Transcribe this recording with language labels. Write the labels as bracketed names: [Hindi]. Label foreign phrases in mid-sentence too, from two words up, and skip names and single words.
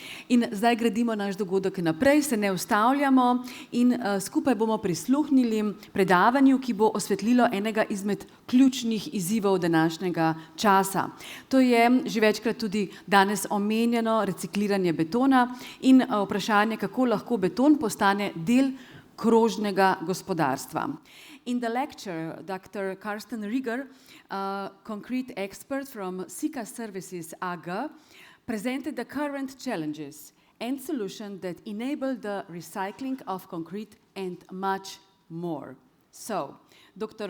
[Slovenian] In zdaj gradimo naš dogodek naprej, se ne ustavljamo in skupaj bomo prisluhnili predavanju, ki bo osvetlilo enega izmed ključnih izzivov današnjega časa. To je že večkrat tudi danes omenjeno recikliranje betona in vprašanje, kako lahko beton postane del krožnega gospodarstva. [English] In the lecture, Dr. Carsten Rieger, concrete expert from Sika Services AG, presented the current challenges and solutions that enable the recycling of concrete and much more. So, Dr.